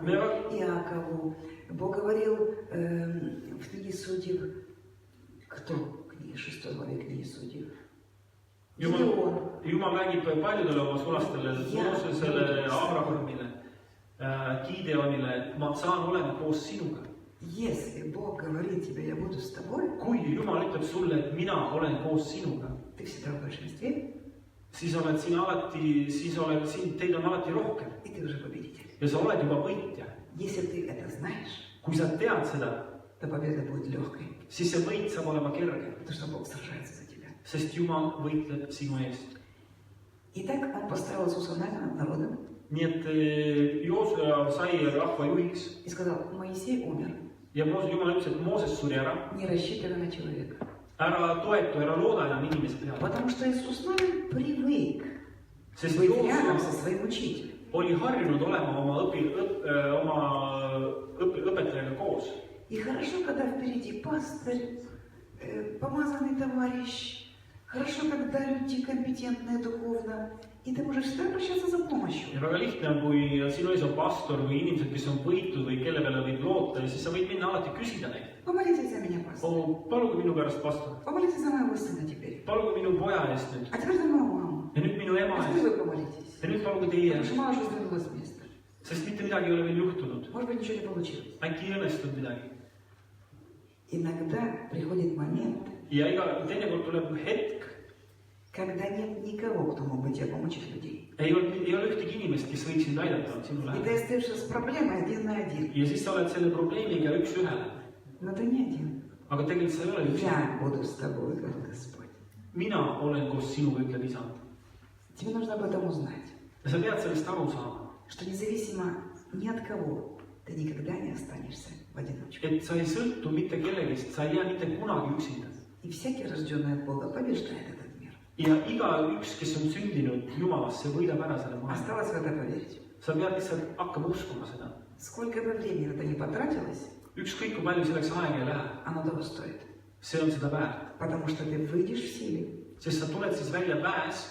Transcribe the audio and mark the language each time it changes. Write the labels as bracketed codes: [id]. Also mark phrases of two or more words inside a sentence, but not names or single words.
[ru] Да. Иакову. Бог говорил в книге Судьев, кто в книге 6 главе книги Судьев? Гедеон. [et] Jumal räägib paljudele oma sulastele, Moosesele, Abrahamile, Gideonile, et ma saan olema koos sinuga. [ru] Если Бог говорит тебе: я буду с тобой, [et] Kui Jumal ütleb sulle, et mina olen koos sinuga, [ru] ты всегда в большинстве, [et] siis oled sina alati, teid on alati rohkem [ru] и ты уже победитель. [et] ja sa oled juba võitja. [ru] Если ты это знаешь, [et] Kui sa tead seda, [ru] то победа будет легкой, [et] siis see võit saab olema kerge, [ru] потому что Бог сражается за тебя. [et] sest Jumal võitleb sinu eest. [ru] Итак, он поставил Иисуса Навина над народом [et] Nii et Joosua sai rahva juhiks [ru] и сказал: Моисей умер, [et] ja Jumal ütles, et Mooses suri ära. [ru] не рассчитывай на человека. [et] ära toetu, ära looda enam inimese peale. [ru] Потому что Иисус Навин привык [et] Sest [ru] быть рядом [et] Joosua [ru] со своим учителем. [et] oli harjunud olema oma õpetajaga koos. [ru] И хорошо, когда впереди пастырь, помазанный товарищ. Хорошо, когда люди компетентные духовно. И ты можешь всегда обращаться за помощью. [et] Ja väga lihtne on, kui sinu ees on pastor või inimesed, kes on võitud või kelle peale võib loota ja siis sa võid minna alati küsida neid. [ru] Помолитесь за меня, пастор. [et] Paluge minu pärast pastor. [ru] Помолитесь за моего сына теперь. [et] Paluge minu poja eest nüüd. [ru] А теперь за мою маму. [et] Ja nüüd minu ema [ru] А теперь [et] eest. [ru] вы помолитесь. [et] Ja nüüd paluge teie [ru] Потому [et] eest. [ru] что мама уже сдвинулась с места. [et] Sest mitte midagi ei ole veel juhtunud. [ru] Может быть, ничего не получилось. [et] Äkki ei õnnestunud midagi. [ru] Иногда приходит момент, [et] Ja teinekord tuleb hetk, [ru] когда нет никого, кто мог бы тебе помочь из людей. [et] ei ole ühtegi inimest, kes võiks sind aidata sinu [ru] И ты [et] lähedal. [ru] остаешься с проблемой один на один. [et] Ja siis sa oled selle probleemiga üks ühele. [ru] Но ты не один. [et] Aga tegelikult sa ei ole üksi. [ru] Я буду с тобой, говорит Господь. [et] Mina olen koos sinuga, ütleb isand. [ru] Тебе нужно об этом узнать. [et] Ja sa pead sellest aru saama. [ru] Что независимо ни от кого, ты никогда не останешься в одиночку. [et] Et sa ei sõltu mitte kellegist, sa ei jää mitte kunagi üksinda. [ru] И всякий, рожденный от Бога, побеждает этот мир. [et] Ja igaüks, kes on sündinud Jumalasse, võidab ära selle maailma. [ru] Осталось в это поверить. [et] Sa pead lihtsalt hakkama uskuma seda. [ru] Сколько бы времени на это не потратилось, [et] Ükskõik kui palju selleks aega ei lähe, [ru] оно того стоит. [et] see on seda väärt. [ru] Потому что ты выйдешь в силе, [et] Sest sa tuled siis välja väes